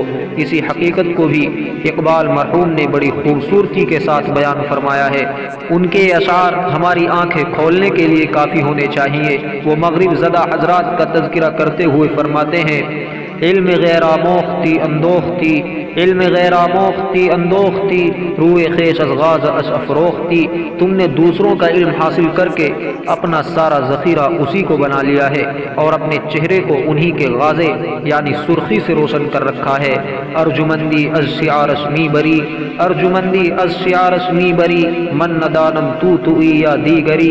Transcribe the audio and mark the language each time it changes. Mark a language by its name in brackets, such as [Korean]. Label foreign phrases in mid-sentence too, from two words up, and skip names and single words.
[Urdu] اسی حقیقت کو بھی اقبال مرحوم نے بڑی خوبصورتی کے ساتھ بیان فرمایا ہے. ان کے اشعار ہماری آنکھیں کھولنے کے لیے کافی ہونے چاہئیں. وہ مغرب زدہ حضرات کا تذکرہ کرتے ہوئے فرماتے ہیں, [Persian] علم غیر آموختی اندوختی، علم غیر آموختی اندوختی، روی خویش از غازه افروختی. [Urdu] تم نے دوسروں کا علم حاصل کر کے اپنا سارا ذخیرہ اسی کو بنا لیا ہے اور اپنے چہرے کو انہی کے غازے یعنی سرخی سے روشن کر رکھا ہے. [Persian] ارجمندی از شعارش می‌بری، ارجمندی از شعارش می‌بری، من ندانم تو یا دیگری.